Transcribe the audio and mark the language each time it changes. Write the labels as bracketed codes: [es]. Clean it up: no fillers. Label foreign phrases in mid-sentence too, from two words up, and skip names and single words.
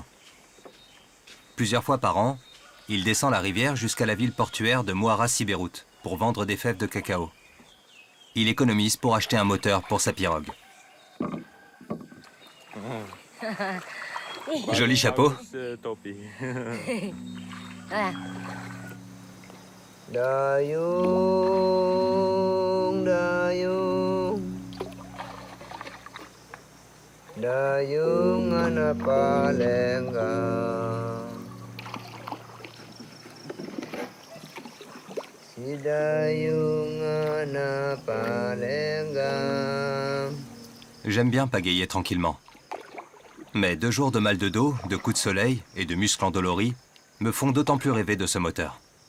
[fr] Plusieurs fois par an, il descend la rivière jusqu'à la ville portuaire de Muara Siberut pour vendre des fèves de cacao. Il économise pour acheter un moteur pour sa pirogue. Joli chapeau. [mwv] Dayung, dayung, dayung anapalenga, si dayung anapalenga. [fr] J'aime bien pagayer tranquillement. Mais 2 jours de mal de dos, de coups de soleil et de muscles endoloris me font d'autant plus rêver de ce moteur.